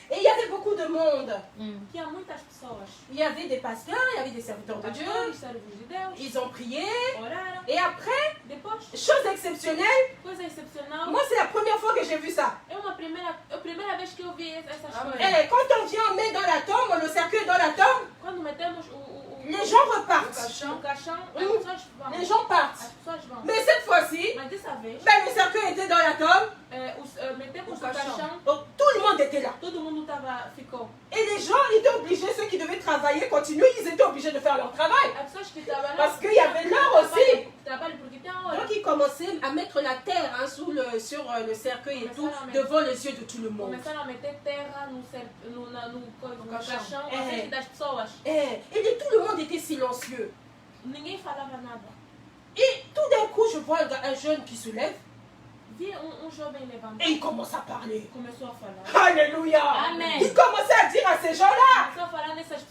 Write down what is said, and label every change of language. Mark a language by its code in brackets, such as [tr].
[fr] Et il y avait beaucoup de monde. [pt] tinha muitas pessoas. [fr] Il y avait des pasteurs, il y avait des serviteurs de Dieu. [pt] Pastores, servos de Deus, [fr] Ils ont prié. [pt] oraram. [fr] Et après, [pt] Depois, [fr] chose exceptionnelle, [pt] coisa excepcional, [fr] moi c'est la première fois que j'ai vu ça. [pt] é a primeira vez que eu vi essas coisas. [fr] Et quand on vient, on met dans la tombe, le cercueil dans la tombe, [pt] Quando metemos [fr] les gens repartent. [pt] o caixão, as pessoas vão. [fr] Les gens [pt] As [fr] partent. [pt] pessoas vão. [fr] Mais cette fois-ci, [pt] Mas dessa vez, [fr] le cercueil était dans la tombe. [pt] metemos o caixão, [fr] Donc tout le monde était là. [pt] todo mundo ficou. [fr] Et les gens étaient obligés, ceux qui devaient travailler, continuer, ils étaient obligés de faire leur travail. [pt] As pessoas que trabalham. [fr] Parce qu'il y avait l'heure aussi. [pt] Trabalham porque tem a hora. [fr] Donc ils commençaient à mettre la terre sur le cercueil et tout, devant les yeux de tout le monde. [pt] Começaram a meter terra no caixão, É. à frente das pessoas. [fr] Et tout le monde était silencieux. [pt] Ninguém falava nada. [fr] Et tout d'un coup, je vois un jeune qui se lève [pt] Vi jovem [fr] et [pt] levantar. [fr] il commence à parler. [pt] Começou a falar. Alléluia. Amen. [fr] Il commençait à dire à ces gens-là. [pt] Começou a falar nessas [fr] Il